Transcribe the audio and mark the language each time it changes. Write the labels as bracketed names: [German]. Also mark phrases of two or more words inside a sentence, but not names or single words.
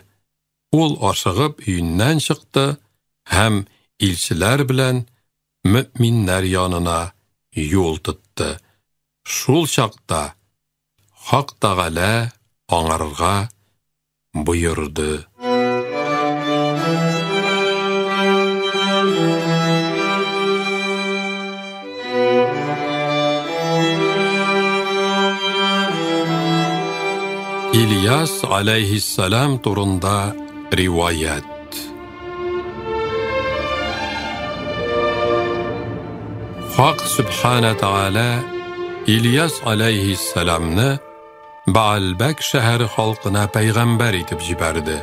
[Tatar] Ул ашыгып өеннән чыкты һәм илчеләр белән мөэминнәр янына юл тотты. Шул чакта Хак Тәгалә аңарга боерды. İlyas aleyhisselam турында риваят. Хак Субхана Тәгалә İlyas aleyhisselamны Баалбәк шәһәре халкына пәйгамбәр итеп җибәрде.